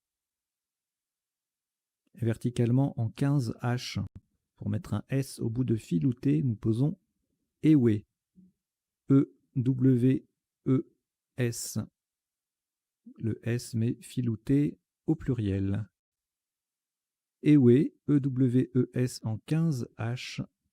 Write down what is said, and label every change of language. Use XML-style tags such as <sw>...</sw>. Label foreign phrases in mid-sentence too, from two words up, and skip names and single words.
<fr>Verticalement en 15 H. Pour mettre un S au bout de filouté, nous posons Ewe. E-W-E-S. Le S met filouté au pluriel. Ewe, E-W-E-S en 15 H.</fr>